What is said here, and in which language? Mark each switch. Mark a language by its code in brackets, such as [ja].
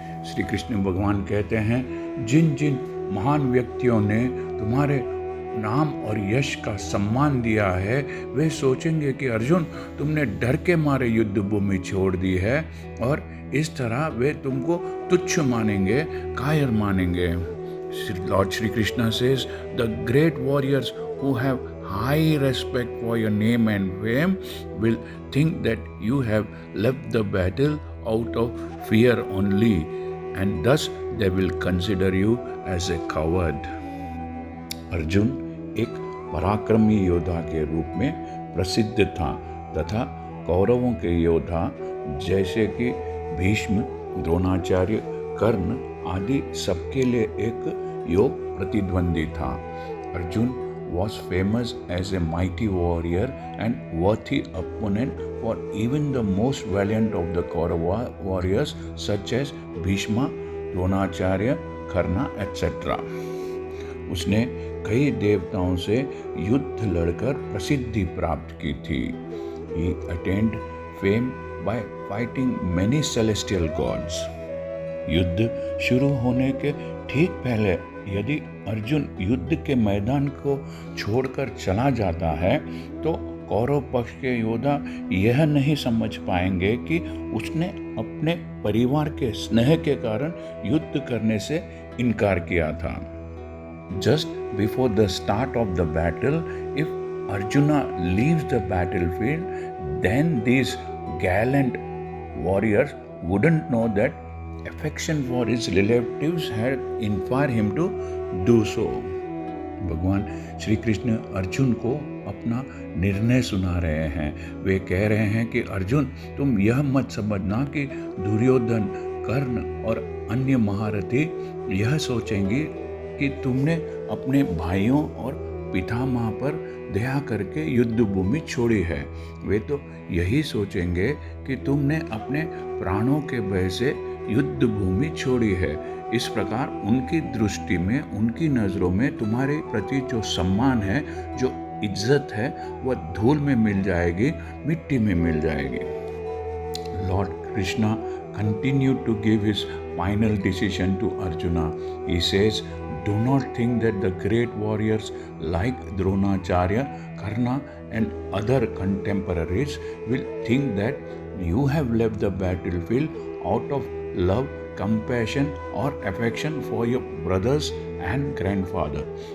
[hi] श्री कृष्ण भगवान कहते हैं, जिन जिन महान व्यक्तियों ने तुम्हारे नाम और यश का सम्मान दिया है, वे सोचेंगे कि अर्जुन तुमने डर के मारे युद्ध भूमि छोड़ दी है, और इस तरह वे तुमको तुच्छ मानेंगे, कायर मानेंगे। [en] Lord Shri Krishna says, the great warriors who have high respect for your name and fame will think that you have left the battle out of fear only, and thus they will consider you as a coward. [hi] Arjun एक पराक्रमी योद्धा के रूप में प्रसिद्ध था तथा कौरवों के योद्धा जैसे कि भीष्म, द्रोणाचार्य, कर्ण आदि सबके लिए एक योग प्रतिद्वंदी था। [en] Arjun was famous as a mighty warrior and worthy opponent for even the most valiant of the Kaurava warriors such as Bhishma, Dronacharya, Karna, etc. [hi] उसने कई देवताओं से युद्ध लड़कर प्रसिद्धि प्राप्त की थी। [en] He attained fame by fighting many celestial gods. [hi] युद्ध शुरू होने के ठीक पहले यदि अर्जुन युद्ध के मैदान को छोड़कर चला जाता है तो कौरव पक्ष के योद्धा यह नहीं समझ पाएंगे कि उसने अपने परिवार के स्नेह के कारण युद्ध करने से इनकार किया था। [en] Just before the start of the battle, if Arjuna leaves the battlefield, then these gallant warriors wouldn't know that affection for his relatives had inspired him to do so. [hi] भगवान श्री कृष्ण अर्जुन को अपना निर्णय सुना रहे हैं। वे कह रहे हैं कि अर्जुन, तुम यह मत समझना कि दुर्योधन, कर्ण और अन्य महारथी यह सोचेंगे कि तुमने अपने भाइयों और पितामह पर दया करके युद्ध भूमि छोड़ी है। वे तो यही सोचेंगे कि तुमने अपने प्राणों के भय से युद्ध भूमि छोड़ी है। इस प्रकार उनकी दृष्टि में, उनकी नज़रों में तुम्हारे प्रति जो सम्मान है, जो इज्जत है, वह धूल में मिल जाएगी, मिट्टी में मिल जाएगी। [en] Lord Krishna continued to give his final decision to Arjuna. He says, do not think that the great warriors like Dronacharya, Karna and other contemporaries will think that you have left the battlefield out of love, compassion or affection for your brothers and grandfather.